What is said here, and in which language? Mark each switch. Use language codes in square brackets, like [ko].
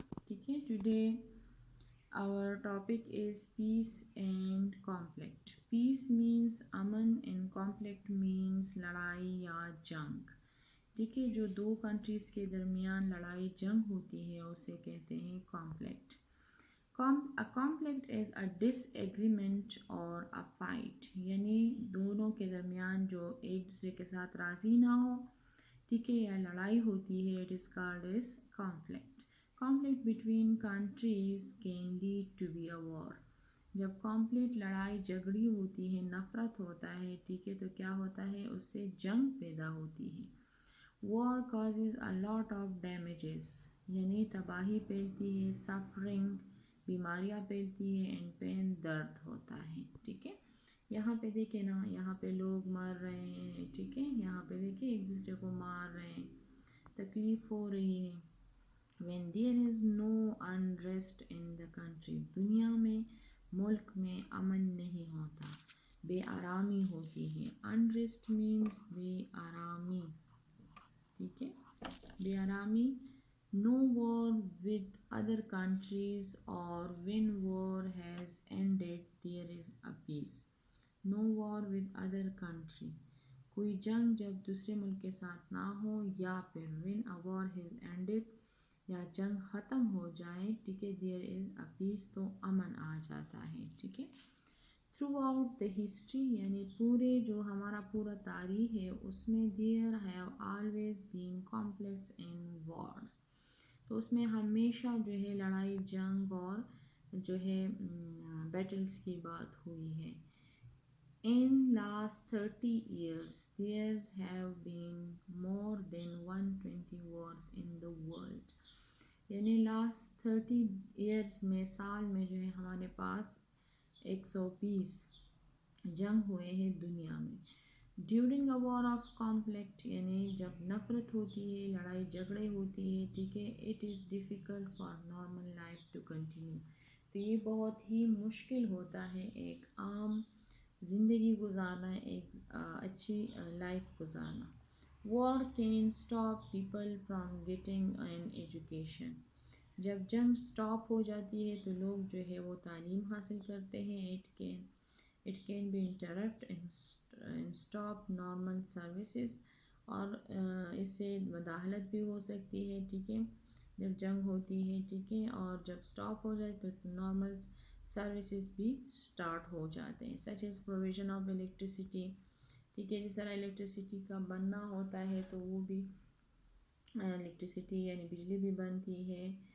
[ur] ٹھیک ہے, [en] Today our topic is peace and conflict. Peace means امن and conflict means لڑائی یا جنگ. [ur] ٹھیک ہے, جو دو کنٹریز کے درمیان لڑائی جنگ ہوتی ہے اسے کہتے ہیں conflict. [en] A conflict is a disagreement or a fight. [ur] یعنی دونوں کے درمیان جو ایک دوسرے کے ساتھ راضی نہ ہو, ٹھیک ہے, یا لڑائی ہوتی ہے, [en] it is called as conflict. Conflict between countries can lead to be a war. [ur] جب conflict لڑائی جھگڑی ہوتی ہے, نفرت ہوتا ہے, ٹھیک ہے, تو کیا ہوتا ہے, اس سے جنگ پیدا ہوتی ہے. [en] War causes a lot of damages. [ur] یعنی تباہی پھیلتی ہے, suffering بیماریاں پھیلتی ہے, and pain درد ہوتا ہے. ٹھیک ہے, یہاں پہ دیکھیں نا, یہاں پہ لوگ مر رہے ہیں. ٹھیک ہے, یہاں پہ دیکھیں ایک دوسرے کو مار رہے ہیں, تکلیف ہو رہی ہے. [en] When there is no unrest in the country, [ur] دنیا میں ملک میں امن نہیں ہوتا, بے آرامی ہوتی ہے. [en] Unrest means بے آرامی. [ur] ٹھیک ہے, بے آرامی. [en] No war with other countries, or when war has ended there is a peace. No war with other country. [ur] کوئی جنگ جب دوسرے ملک کے ساتھ نہ ہو, یا پھر [en] when a war has ended, [ur] یا جنگ ختم ہو جائے, ٹھیک ہے, [en] there is a peace, [ur] تو امن آ جاتا ہے. ٹھیک ہے, [en] throughout the history, [ur] یعنی پورے جو ہمارا پورا تاریخ ہے اس میں [en] there have always been conflicts and wars. [ur] تو اس میں ہمیشہ جو ہے لڑائی جنگ اور جو ہے بیٹلز کی بات ہوئی ہے. [en] In last 30 years, there have been more than 120 wars in the world. [ur] یعنی لاسٹ 30 ایئرس میں, سال میں جو ہے ہمارے پاس 120 جنگ ہوئے ہیں دنیا میں. [en] during a war of conflict, [ur] یعنی جب نفرت ہوتی ہے, لڑائی جھگڑے ہوتی ہے, ٹھیک ہے, [en] It is difficult for normal life to continue. [ur] تو یہ بہت ہی مشکل ہوتا ہے ایک عام زندگی گزارنا, ایک اچھی لائف گزارنا. [en] War can stop people from getting an education. [ur] جب جنگ سٹاپ ہو جاتی ہے تو لوگ جو ہے وہ تعلیم حاصل کرتے ہیں. [en] It can be interrupt and stop normal services. [ur] اور اس سے مداخلت بھی ہو سکتی ہے. ٹھیک ہے, جب جنگ ہوتی ہے, ٹھیک ہے, اور جب سٹاپ ہو جائے تو نارمل سروسز بھی سٹارٹ ہو جاتے ہیں, [en] such as provision of electricity. [ur] ٹھیک ہے, جس طرح الیکٹریسٹی کا بننا ہوتا ہے تو وہ بھی الیکٹریسٹی یعنی بجلی بھی بنتی ہے.